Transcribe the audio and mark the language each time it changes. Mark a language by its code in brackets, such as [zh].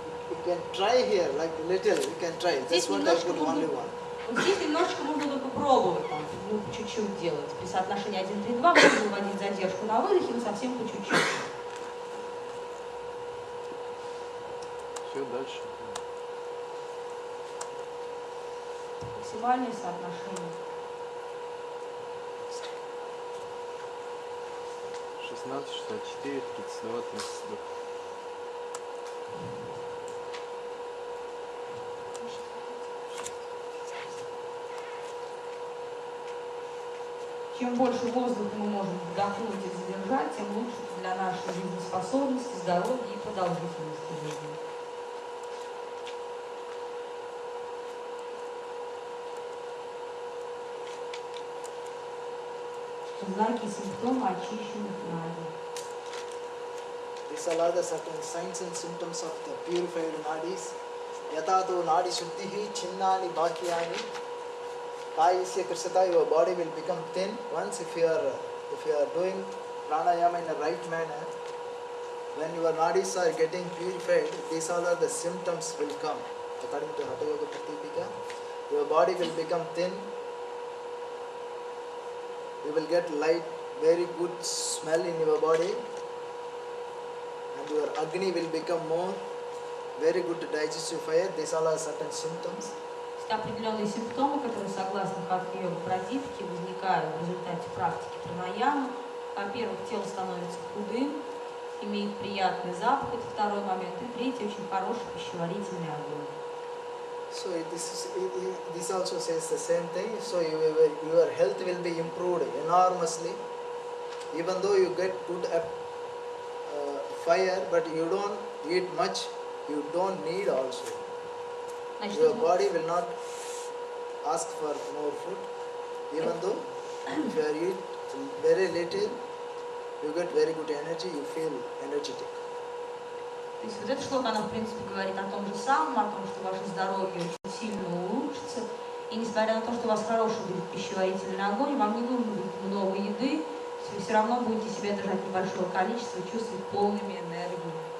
[en] You can try here, like little, you can try. That's what I put only one. [ru] Здесь немножечко можно только пробовать, там, ну, чуть-чуть делать. При соотношении 1:3:2 можно вводить задержку на выдохе, но совсем по чуть-чуть. Все, дальше. Максимальное соотношение. 16, 64, 32, 32. чем больше воздуха мы можем вдохнуть и задержать, тем лучше для нашей жизнеспособности, здоровья и продолжительности жизни. Знаки и симптомы очищенных нади. [en] These are the certain signs and symptoms of the purified nadis. [sa] Yatado nadi shuddhihi chinnani bhakyani. Kayasya krisata, [en] your body will become thin. Once if you are doing pranayama in a right manner, when your nadis are getting purified, these all are the symptoms will come. According to Hatha Yoga Pratipika, your body will become thin. You will get light, very good smell in your body, and your Agni will become more, very good digestive fire. These all are certain symptoms. [ru] Есть определенные симптомы, которые, согласно Хатха-йога Пратипике, возникают в результате практики пранаямы. Во-первых, тело становится худым, имеет приятный запах, это второй момент. И третий, очень хороший пищеварительный огонь. [en] So this also says the same thing. So your health will be improved enormously. Even though you get good fire, but you don't eat much, you don't need also. Your body will not ask for more food. Even though if you eat very little, you get very good energy, you feel energetic. [ru] То есть вот эта шлока, она в принципе говорит о том же самом, о том, что ваше здоровье очень сильно улучшится. И несмотря на то, что у вас хороший будет пищеварительный огонь, вам не нужно будет много еды, вы все равно будете себя держать небольшое количество и чувствовать полными энергии.